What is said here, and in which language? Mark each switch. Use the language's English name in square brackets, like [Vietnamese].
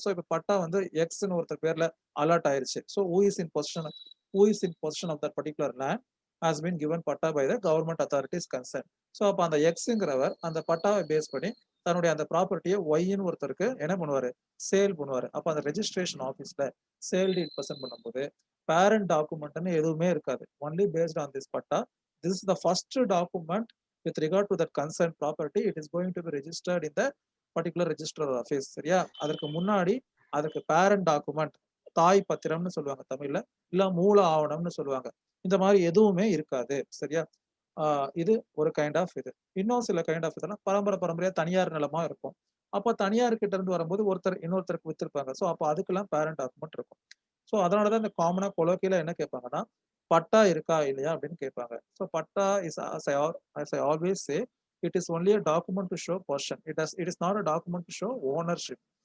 [Tamil] So இப்போ பட்டா வந்து எக்ஸ்ன்னு ஒருத்தர் பேர்ல அலாட் ஆயிருச்சு. [English] So who is in possession of that particular land has been given patta by the government authorities concern. [Tamil] So அப்போ அந்த எக்ஸுங்கிறவர் அந்த பட்டாவை பேஸ் பண்ணி தன்னுடைய அந்த ப்ராப்பர்ட்டியை ஒய்ன்னு ஒருத்தருக்கு என்ன பண்ணுவாரு, சேல் பண்ணுவாரு. அப்போ அந்த ரெஜிஸ்ட்ரேஷன் ஆஃபீஸ்ல சேல் டீட் பர்சன் பண்ணும்போது பேரண்ட் டாக்குமெண்ட்னு எதுவுமே இருக்காது. [English] Only based on this patta. This is the first document with regard to that concerned property. It is going to be registered in the particular register office. [Tamil] சரியா? அதற்கு முன்னாடி அதுக்கு parent document, தாய் பத்திரம்னு சொல்லுவாங்க தமிழ்ல, இல்ல மூல ஆவணம்னு சொல்லுவாங்க. இந்த மாதிரி எதுவுமே இருக்காது. சரியா? இது ஒரு கைண்ட் ஆஃப் இது. இன்னும் சில கைண்ட் ஆஃப் இதெல்லாம் பரம்பரையா தனியார் நிலமா இருக்கும். அப்ப தனியார் கிட்ட இருந்து வரும்போது ஒருத்தர் இன்னொருத்தருக்கு வித்திருப்பாங்க. ஸோ அப்ப அதுக்கெல்லாம் பேரண்ட் டாக்குமெண்ட் இருக்கும். ஸோ அதனால தான் இந்த காமனா கொலோக்கியலா என்ன கேட்பாங்கன்னா, பட்டா இருக்கா இல்லையா அப்படின்னு கேட்பாங்க. [English] So patta is as I always say it is only a document to show possession. It is not a document to show ownership.